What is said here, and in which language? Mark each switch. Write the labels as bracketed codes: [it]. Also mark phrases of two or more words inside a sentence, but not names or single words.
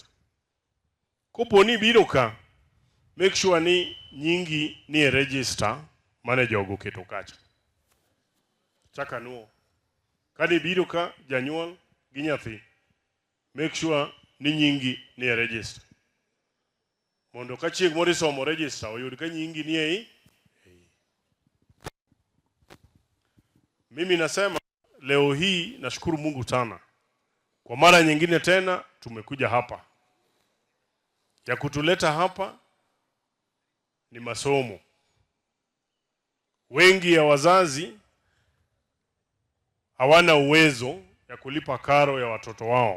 [luo] Kopo ni biro ka, [en] make sure [luo] ni nyingi ni e register mane jogo keto kacha. Chaka nuo Kani biro ka janyuol gi nyathi, [en] make sure [luo] ni nyingi ni e register. Mondo ka chieng' moro isomo register, oyud ka nyingi ni ei. [sw] Mimi nasema leo hii nashukuru Mungu sana. Kwa mara nyingine tena tumekuja hapa. Ya kutuleta hapa ni masomo. Wengi ya wazazi hawana uwezo ya kulipa karo ya watoto wao.